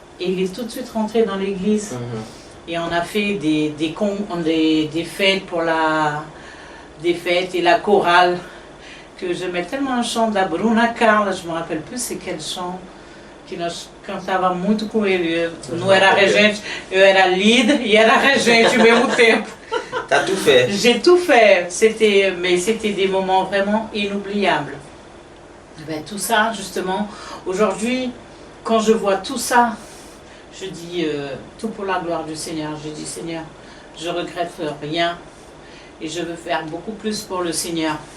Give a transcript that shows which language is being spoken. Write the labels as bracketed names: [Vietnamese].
[French] Et il est tout de suite rentré dans l'église. Et on a fait des fêtes pour des fêtes et la chorale, que j'aimais tellement un chant da Bruna Carla, je me rappelle plus c'est quel chant, [Portuguese] que nós cantava muito com ele. Não era regente, eu era líder e era regente ao mesmo tempo. [French] T'as tout fait. J'ai tout fait, mais c'était des moments vraiment inoubliables. Ben, tout ça, justement, aujourd'hui, quand je vois tout ça, je dis tout pour la gloire du Seigneur. Je dis, Seigneur, je regrette rien et je veux faire beaucoup plus pour le Seigneur.